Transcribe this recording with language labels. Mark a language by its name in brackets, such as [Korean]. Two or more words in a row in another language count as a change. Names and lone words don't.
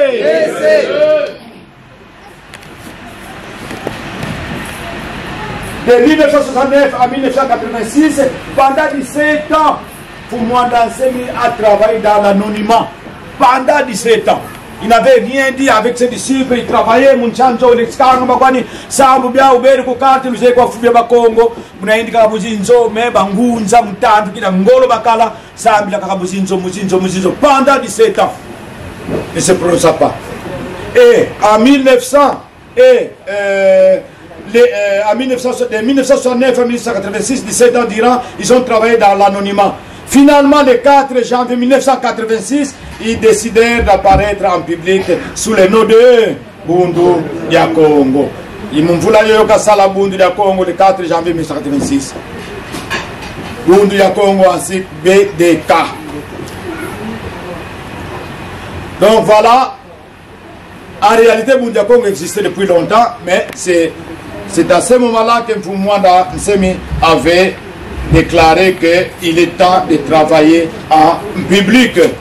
[French] De 1969 à 1986, pendant 17 ans, Mfumu Mwanda Nsemi a travaillé dans l'anonymat. Pendant 17 ans. Il n'avait rien dit avec ses disciples, il travaillait, Munchanjo, Lexkanga, Magwani, Sambu Bia, Uberi, Kokati, Luzeko, Fubia Bakongo, Munaindi Kabuzinzo, Meba, Ngunza, Mutandu, Kida, Ngolo Bakala, Sambi, Kabuzinzo, Muzinzo, pendant 17 ans. Il ne se prononça pas. Et en 1969 à 1986, 17 ans durant, ils ont travaillé dans l'anonymat. Finalement, le 4 janvier 1986, ils décidèrent d'apparaître en public sous le nom de Bundu ya Congo. Ils m'ont voulu Sala Bundu ya Congo le 4 janvier 1986. Bundu ya Congo ainsi BDK. Donc voilà, en réalité Bundu ya Congo existait depuis longtemps, mais c'est à ce moment-là que Mfumu Mwanda Nsemi avait déclaré qu'il est temps de travailler en public.